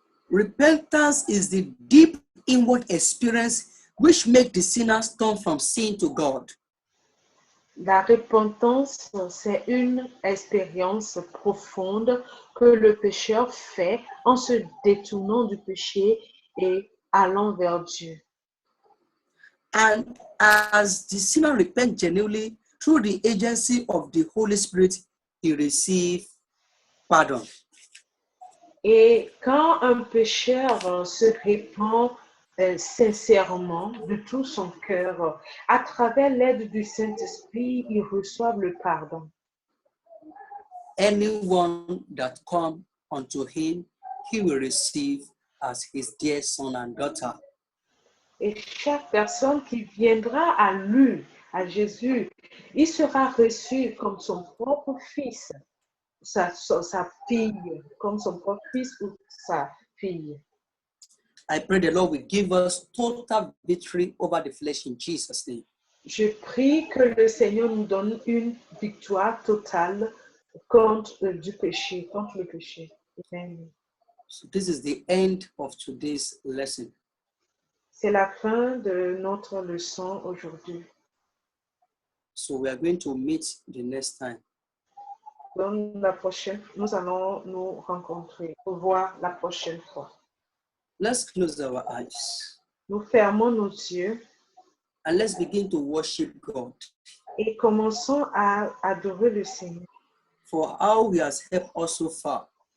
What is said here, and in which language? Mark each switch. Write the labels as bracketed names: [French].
[English] Repentance is the deep inward experience which makes the sinners turn from sin to God. [French] La repentance, c'est une expérience profonde que le pécheur fait en se détournant du péché et allant vers Dieu. [English] And as the sinner repents genuinely through the agency of the Holy Spirit, he receives pardon. [French] Et quand un pécheur se répand sincèrement de tout son cœur, à travers l'aide du Saint-Esprit, il reçoit le pardon. [English] Anyone that comes unto him, he will receive as his dear son and daughter. [French] Et chaque personne qui viendra à lui, à Jésus, il sera reçu comme son propre fils, sa fille, comme son propre fils ou sa fille. [English] I pray the Lord will give us total victory over the flesh in Jesus' name. [French] Je prie que le Seigneur nous donne une victoire totale contre le péché. [English] Amen. So this is the end of today's lesson. [French] C'est la fin de notre leçon aujourd'hui. [English] So we are going to meet the next time. [French] Donc, la prochaine, nous allons nous rencontrer pour voir la prochaine fois. [English] Let's close our eyes [French] Nous fermons nos yeux [English] and let's begin to worship God [French] et commençons à adorer le Seigneur. [English] for how He has helped us so far.